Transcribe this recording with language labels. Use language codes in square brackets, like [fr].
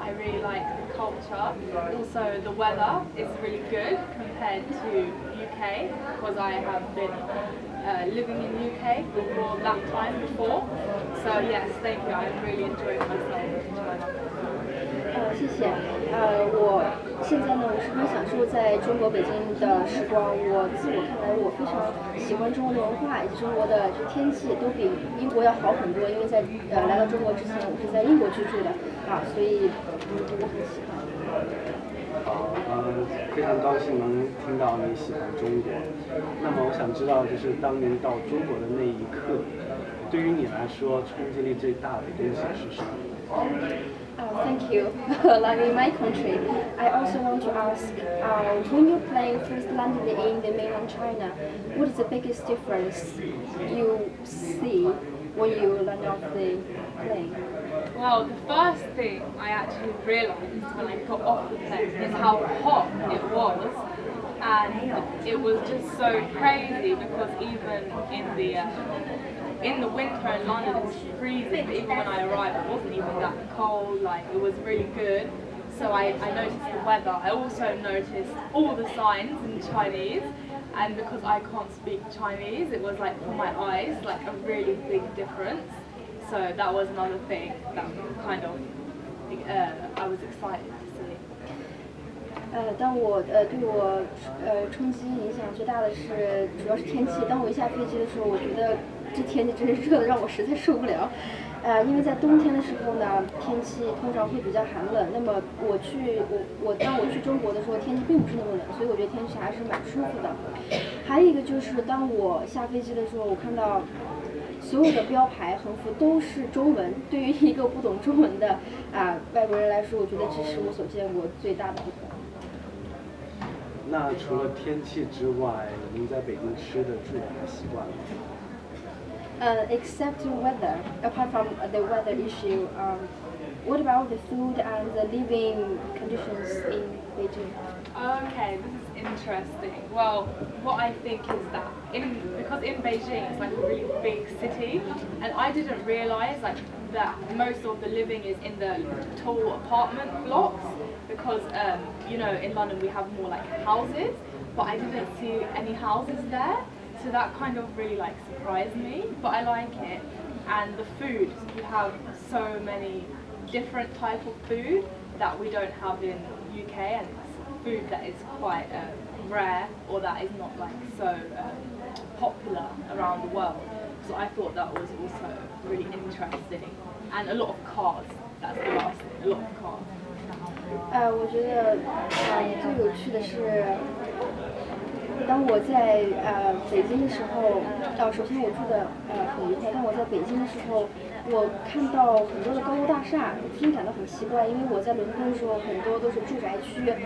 [en] I really like the culture. Also, the weather is really good compared to UK, because I have been living in UK for that time before. So yes, thank you. I'm really enjoying myself in China. [zh] 谢谢。我现在呢，我十分享受在中国北京的时光。自我看来，我非常喜欢中国的文化以及中国的天气，都比英国要好很多。因为在来到中国之前，我是在英国居住的所以我很喜欢。好，非常高兴能听到你喜欢中国。那么我想知道，就是当您到中国的那一刻，对于你来说冲击力最大的东西是什么 [en] ？Thank you. Like in my country, I also want to ask, when your plane first landed in the mainland China, what is the biggest difference you see when you land off the plane? Well, the first thing I actually realised when I got off the plane is how hot it was. And it was just so crazy, because even in the winter in London it's freezing, but even when I arrived it wasn't even that cold, like it was really good. So I noticed the weather. I also noticed all the signs in Chinese, and because I can't speak Chinese, it was like for my eyes like a really big difference. So that was another thing that kind of I was excited to see. [zh] 当我对我冲击影响最大的是主要是天气。当我一下飞机的时候，我觉得这天气真是热的让我实在受不了。因为在冬天的时候呢，天气通常会比较寒冷。那么当我去中国的时候，天气并不是那么冷，所以我觉得天气还是蛮舒服的。还有一个就是当我下飞机的时候，我看到所有的标牌横幅都是中文。对于一个不懂中文的外国人来说，我觉得这是我所见过最大的不同。那除了天气之外，您在北京吃的住的习惯吗 [en] ？Except the weather, apart from the weather issue, what about the food and the living conditions in Beijing? Okay, this is interesting. Well, what I think is that because in Beijing it's like a really big city, and I didn't realise that most of the living is in the tall apartment blocks, because in London we have more like houses, but I didn't see any houses there. So that kind of really surprised me, but I like it. And the food, you have so many different type of food that we don't have in UK, and it's food that is quite rare, or that is not so popular around the world. So I thought that was also really interesting. And a lot of cars, that's the last thing, a lot of cars. [zh] 我觉得最有趣的是，当我在北京的时候，首先我住的很愉快。当我在北京的时候，我看到很多的高楼大厦，我真感到很奇怪，因为我在伦敦的时候很多都是住宅区，